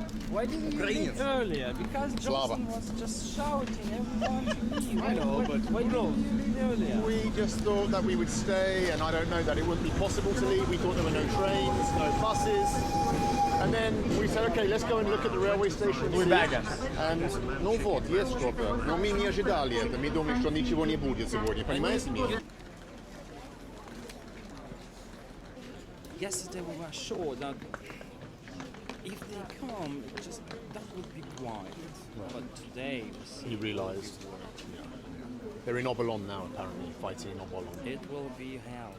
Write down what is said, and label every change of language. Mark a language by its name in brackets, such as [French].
[English] Why didn't you leave earlier? Because Johnson was just shouting everyone to leave. I know, but why didn't you leave earlier? We just thought that we would stay, and I don't know that it wouldn't be possible to leave. We thought there were no trains, no buses. And then we said, okay, let's go and look at the railway station. We're back, guys. [Russian] And ну вот, есть что-то. Но мы не ожидали это. Мы думали, что ничего не будет сегодня. Понимаете меня? [English] Yesterday we were sure that if they come, just that would be quiet. But today He realised. They're in Obolon now, apparently, fighting in Obolon. it will be hell.